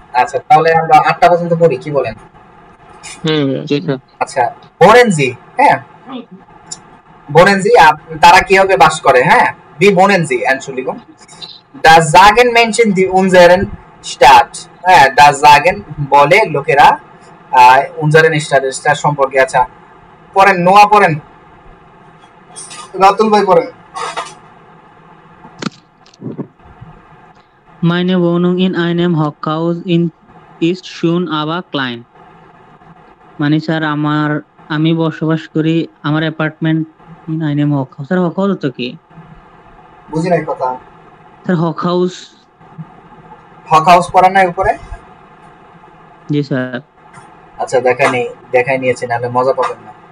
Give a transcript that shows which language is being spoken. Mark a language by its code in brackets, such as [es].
[bn] আচ্ছা তাহলে আমরা 8টা পর্যন্ত পড়ি, কি বলেন? হ্যাঁ জি স্যার। আচ্ছা বোনেনজি, হ্যাঁ বোনেনজি তারা কিভাবে বাস করে? হ্যাঁ B বোনেনজি [de] Entschuldigung das sagen Menschen die unseren Stadt, হ্যাঁ das sagen [bn] বলে লোকেরা [de] unseren Stadt সম্পর্কে। [bn] আচ্ছা পড়েন, নোয়া পড়েন, রাতুল ভাই পড়েন। [de] Meine Wohnung in einem Hochhaus ist schön aber klein. [bn] মানে স্যার আমি বসবাস করি আমার apartment in einem Hochhaus। Sir Hochhaus তো কি? বুঝি নাই কথা। স্যার Hochhaus পড়া নাই উপরে? জি স্যার। আচ্ছা দেখাই নিয়েছি, নাহলে মজা পাবেন না।